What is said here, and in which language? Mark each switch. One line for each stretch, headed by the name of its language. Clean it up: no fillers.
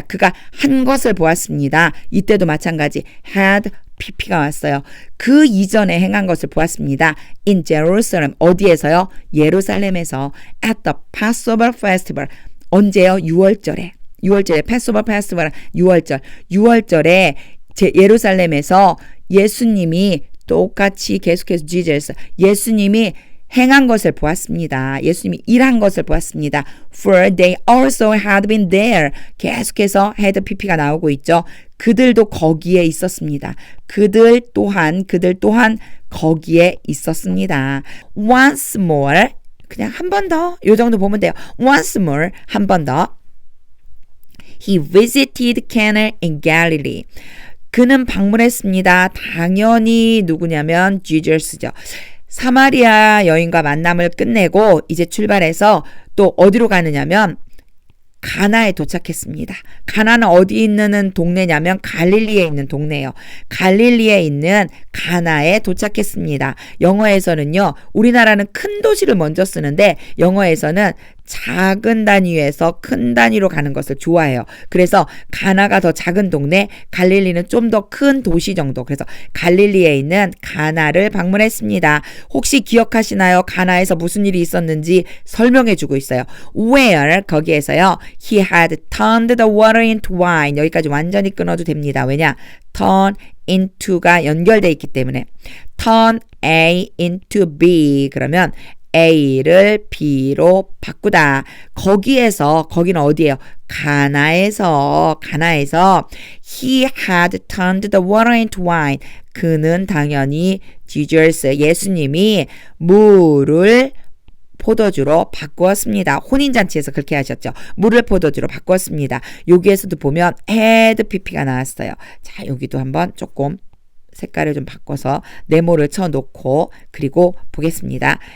Korean: 그가 한 것을 보았습니다. 이때도 마찬가지 had pp가 왔어요. 그 이전에 행한 것을 보았습니다.
English: In Jerusalem.
Korean: 어디에서요? 예루살렘에서
English: at the Passover festival.
Korean: 언제요? 6월절에 Passover festival 6월절에 예루살렘에서 예수님이 똑같이 계속해서 Jesus 예수님이 행한 것을 보았습니다. 예수님이 일한 것을 보았습니다.
English: For they also had been there.
Korean: 계속해서 had pp가 나오고 있죠. 그들도 거기에 있었습니다. 그들 또한 거기에 있었습니다.
English: Once more.
Korean: 그냥 한 번 더. 요 정도 보면 돼요. Once more. 한 번 더.
English: He visited Cana in Galilee.
Korean: 그는 방문했습니다. 당연히 누구냐면 Jesus죠. 사마리아 여인과 만남을 끝내고 이제 출발해서 또 어디로 가느냐면 가나에 도착했습니다. 가나는 어디 있는 동네냐면 갈릴리에 있는 동네예요. 갈릴리에 있는 가나에 도착했습니다. 영어에서는요. 우리나라는 큰 도시를 먼저 쓰는데 영어에서는 작은 단위에서 큰 단위로 가는 것을 좋아해요. 그래서 가나가 더 작은 동네, 갈릴리는 좀 더 큰 도시 정도. 그래서 갈릴리에 있는 가나를 방문했습니다. 혹시 기억하시나요? 가나에서 무슨 일이 있었는지 설명해 주고 있어요. Where 거기에서요.
English: He had turned the water into wine.
Korean: 여기까지 완전히 끊어도 됩니다. 왜냐? turn into가 연결돼 있기 때문에 turn A into B 그러면 A를 B로 바꾸다. 거기는 어디예요? 가나에서
English: he had turned the water into wine.
Korean: 그는 당연히 Jesus, 예수님이 물을 포도주로 바꾸었습니다. 혼인잔치에서 그렇게 하셨죠. 물을 포도주로 바꾸었습니다. 여기에서도 보면 had pp가 나왔어요. 자, 여기도 한번 조금 색깔을 좀 바꿔서 네모를 쳐놓고 그리고 보겠습니다.